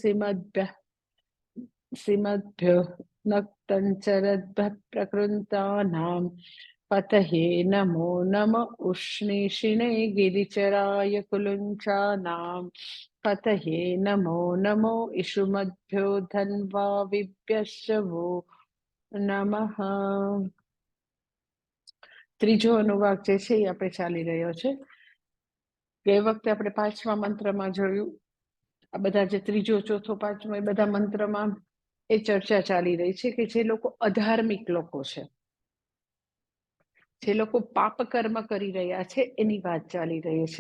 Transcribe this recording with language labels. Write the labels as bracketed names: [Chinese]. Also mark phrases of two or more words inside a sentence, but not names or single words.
[Sanskrit] सिमद्भ्यो नक्तञ्चरद्भः प्रकृन्तानां पतये नमो नम उष्णीषिणे गिरिचराय कुलुञ्चानां पतये नमो नमो इषुमद्भ्यो धन्वाविभ्यश्च वो नमः। [Gujarati] ત્રીજો અનુવાક જે છે એ આપણે ચાલી રહ્યો છે। ગઈ વખતે આપણે પાંચમા મંત્રમાં જોયું, આ બધા જે ત્રીજો ચોથો પાંચમો એ બધા મંત્રમાં એ ચર્ચા ચાલી રહી છે કે જે લોકો અધાર્મિક લોકો છે, જે લોકો પાપ કર્મ કરી રહ્યા છે એની વાત ચાલી રહી છે।